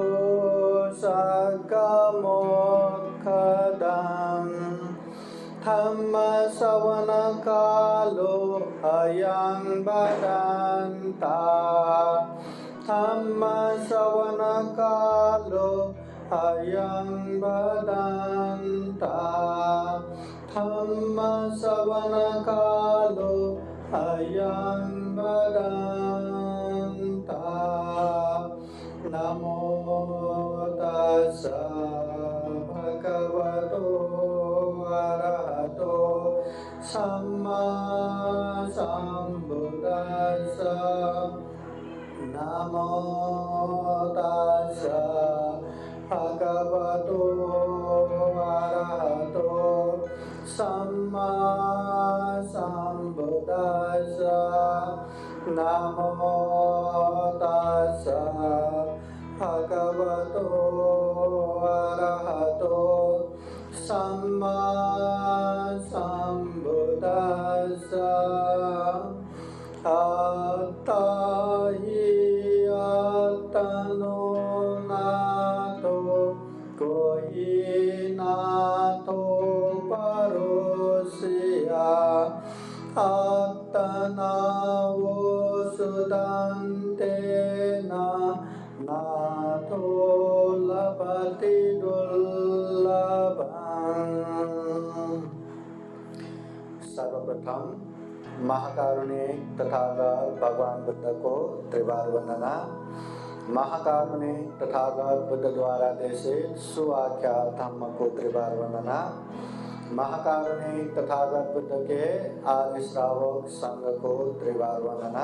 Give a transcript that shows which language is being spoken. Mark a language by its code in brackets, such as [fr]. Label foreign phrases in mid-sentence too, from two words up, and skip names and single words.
[pi] सद्गमोक्षदम् धम्मश्रवणकालो अयं बदन्ता धम्मश्रवणकालो अयं बदन्ता धम्मश्रवणकालो अयं बदन्ता। नमो तस्सै भगवतो अरहतो सम्मा सम्बुद्धास्सा। नमो तस्सै भगवतो अरहतो सम्मा सम्बुद्धास्सा। नमो तस्सै भगवतो अरहतो सम्मा सम्बुद्धास्सा। अत्ता हि आत्मनो नातो कोहि नातो परोस्य आत्मना वसुदन्तेन नातो लभते दुर्लभम्। [hi] सर्वप्रथम महाकारुणिक तथागत भगवान बुद्ध को त्रिवार वंदना। महाकारुणिक तथागत बुद्ध द्वारा देशित सुआख्या धम्म को त्रिवार वंदना। महाकारुणिक तथागत बुद्ध के आर्य श्रावक संघ को त्रिवार वंदना।